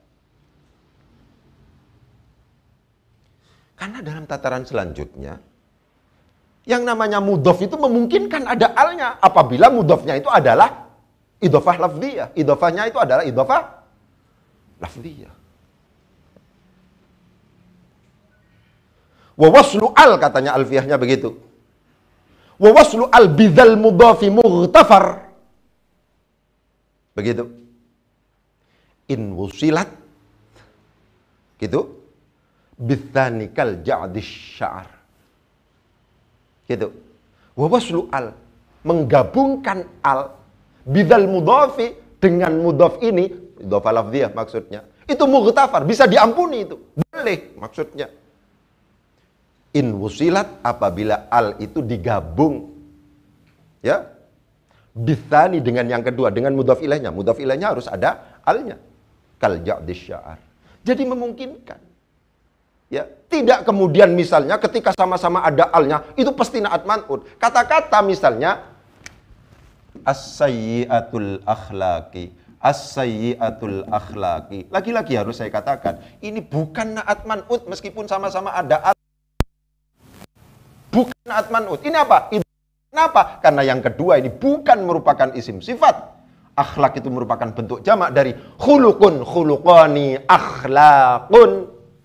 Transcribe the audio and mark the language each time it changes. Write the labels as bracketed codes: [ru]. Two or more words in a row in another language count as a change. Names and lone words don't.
[id] Karena dalam tataran selanjutnya yang namanya mudhof itu memungkinkan ada alnya apabila mudhofnya itu adalah [ar] idhofah lafziyah. [id] Idhofahnya itu adalah [ar] idhofah lafziyah. Wa waslu al [id] katanya alfiyahnya begitu. [ar] Wa waslu al bidzal mudhafi mughtafar. [id] Begitu. [ar] In wusilat gitu bitsani kal ja'dis sya'ar. [id] Gitu. [ar] Wa waslu al, [id] menggabungkan [ar] al bidal mudhafi [id] dengan mudhaf ini, [ar] idhofah lafziyah [id] maksudnya. Itu mughtafar, bisa diampuni itu. Boleh maksudnya. [ar] In wusilat, [id] apabila al itu digabung. Ya. Bitsani dengan yang kedua, dengan mudhaf ilaihnya. Mudhaf ilaihnya harus ada alnya. [ar] Kal ja'dis sya'ar. [id] Jadi memungkinkan. Ya, tidak kemudian misalnya ketika sama-sama ada alnya, itu pasti [ar] na'at man'ut. [id] Kata-kata misalnya [ar] as-sayyi'atul akhlaqi, as-sayyi'atul akhlaqi. [id] Lagi-lagi harus saya katakan, ini bukan [ar] na'at man'ut [id] meskipun sama-sama ada al. Bukan [ar] na'at man'ut. [id] Ini apa? Kenapa? Karena yang kedua ini bukan merupakan isim sifat. Akhlak itu merupakan bentuk jamak dari [ar] khuluqun, khuluqani, akhlaqun.